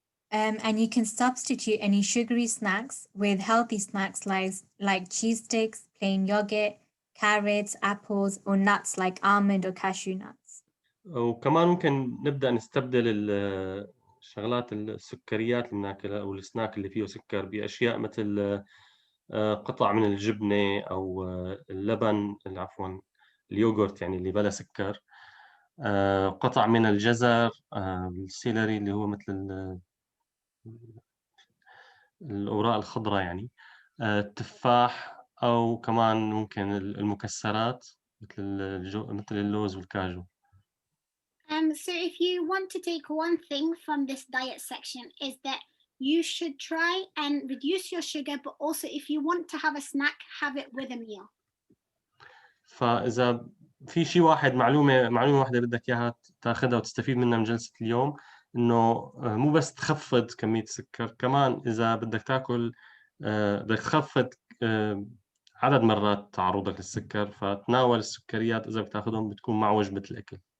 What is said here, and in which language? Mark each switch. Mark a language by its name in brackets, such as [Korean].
[English] And you can substitute any sugary snacks with healthy snacks like cheese sticks, plain yogurt, carrots, apples, or nuts like almond or cashew nuts. [Arabic] وكمان ممكن نبدأ نستبدل الشغلات السكريات اللي بناكلها أو السناك اللي فيه سكر بأشياء مثل قطع من الجبنة أو اللبن، عفوا اليوغورت يعني اللي بلا سكر، قطع من الجزر، السيلري اللي هو مثل الأوراق الخضراء يعني، التفاح، أو كمان ممكن المكسرات مثل اللوز والكاجو. [English] So if you want to take one thing from this diet section is that you should try and reduce your sugar, but also if you want to have a snack, have it with a meal. [Arabic] فإذا في شيء واحد معلومة واحدة بدك إياها تاخذها وتستفيد منها من جلسة اليوم، إنه مو بس تخفض كمية السكر، كمان إذا بدك تاكل بدك تخفض عدد مرات تعرضك للسكر، فتناول السكريات إذا بتاخذهم بتكون مع وجبة الأكل.